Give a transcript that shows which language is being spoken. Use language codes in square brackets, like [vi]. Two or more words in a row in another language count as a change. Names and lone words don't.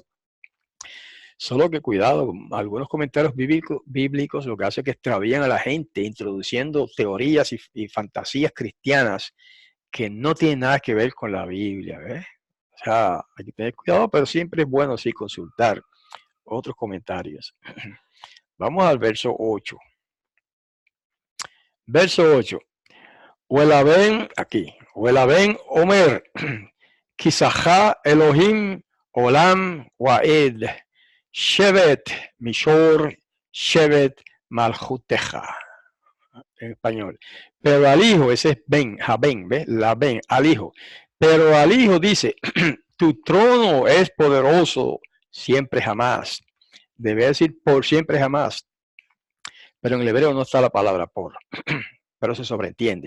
[es] Solo que cuidado, algunos comentarios bíblicos lo que hace es que extravían a la gente introduciendo teorías y fantasías cristianas que no tienen nada que ver con la Biblia, ¿ves? O sea, hay que tener cuidado, pero siempre es bueno sí consultar otros comentarios. Vamos al verso 8. Verso 8. Huelaben, aquí, [he] ואל הבן אמר, כסאך אלהים עולם ועד, שבט מישר, שבט מלכותך, [es] en español. Pero al hijo, ese es Ben, Jaben, ¿ves? La Ben, al hijo. Pero al hijo dice, tu trono es poderoso siempre jamás. Debe decir por siempre jamás. Pero en el hebreo no está la palabra por, pero se sobreentiende.